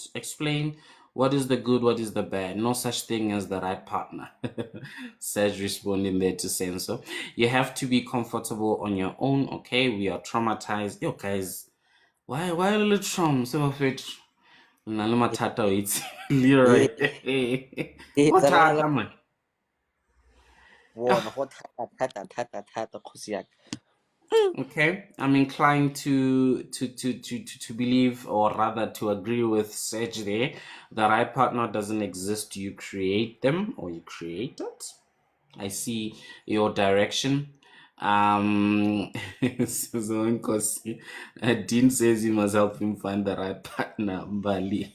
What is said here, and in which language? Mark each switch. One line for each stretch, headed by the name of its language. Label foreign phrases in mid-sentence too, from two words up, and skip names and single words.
English: Explain what is the good, what is the bad. No such thing as the right partner. Says responding there to Senso. You have to be comfortable on your own. Okay, we are traumatized. Yo, guys, why a little trauma? Some of it. Nalimatata, it's Yeah, Leroy. it's What a lot happened, man?
Tswana: bona go thata kgosi yaka.
English: Okay, I'm inclined to believe, or rather to agree with Serge there. The right partner doesn't exist. You create them, or you create it. I see your direction. So Nkosi, Dean says you must help him find the right partner, Bali.